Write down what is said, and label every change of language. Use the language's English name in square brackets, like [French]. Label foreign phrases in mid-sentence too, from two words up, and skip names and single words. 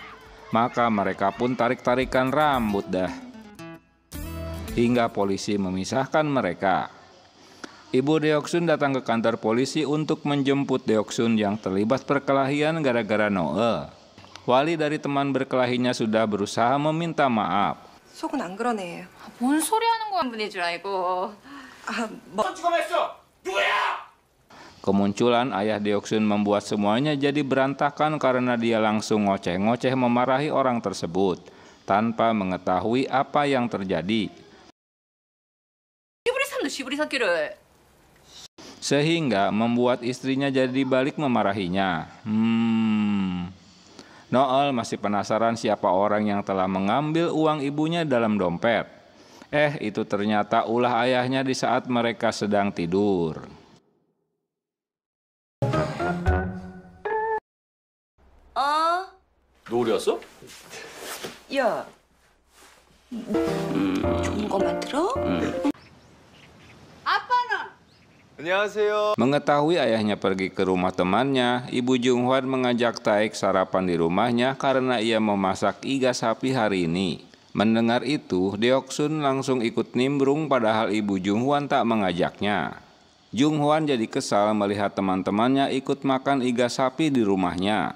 [Indonesian] Maka mereka pun tarik-tarikan rambut dah. Hingga polisi memisahkan mereka. Ibu Deoksun datang ke kantor polisi untuk menjemput Deoksun yang terlibat perkelahian gara-gara Noel. Wali dari teman berkelahinya sudah berusaha meminta maaf. [Korean] 속은 안 그러네. 뭔 소리 하는 거야? 분인 줄 알고. [Indonesian] Kemunculan ayah Deoksun membuat semuanya jadi berantakan karena dia langsung ngoceh-ngoceh memarahi orang tersebut tanpa mengetahui apa yang terjadi. Sehingga membuat istrinya jadi balik memarahinya. Noel masih penasaran siapa orang yang telah mengambil uang ibunya dalam dompet. Itu ternyata ulah ayahnya di saat mereka sedang tidur. [Korean] 너 어디 갔어? 야, 좋은 것만 들어? 안녕하세요. [Indonesian] Mengetahui ayahnya pergi ke rumah temannya, Ibu Junghwan mengajak Taek sarapan di rumahnya karena ia memasak iga sapi hari ini. Mendengar itu, Deoksun langsung ikut nimbrung padahal Ibu Junghwan tak mengajaknya. Junghwan jadi kesal melihat teman-temannya ikut makan iga sapi di rumahnya.